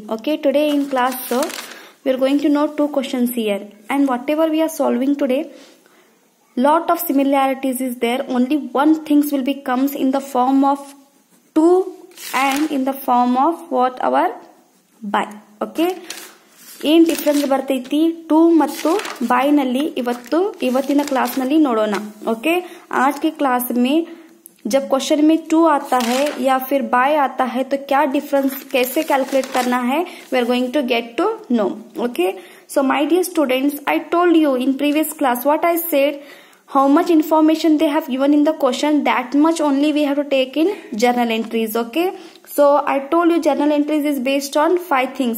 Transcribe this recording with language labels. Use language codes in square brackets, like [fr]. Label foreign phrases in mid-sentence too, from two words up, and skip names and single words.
[en] Okay, today in class, we are going to know two questions here, and whatever we are solving today, lot of similarities is there. Only one things will be comes in the form of 2 and in the form of what our by. [kn] Okay, ಏನ್ ಡಿಫರೆನ್ಸ್ ಬರ್ತೈತಿ 2 ಮತ್ತು by ನಲ್ಲಿ ಇವತ್ತಿನ क्लास ನಲ್ಲಿ ನೋಡೋಣ. [hi] ओके, आज के क्लास में जब क्वेश्चन में 2 आता है या फिर by आता है तो क्या डिफरेंस कैसे कैलकुलेट करना है, [en] we are going to get to know. okay, so my dear students, I told you in previous class what I said, how much information they have given in the question, that much only we have to take in journal entries. Okay, so I told you journal entries is based on 5 things.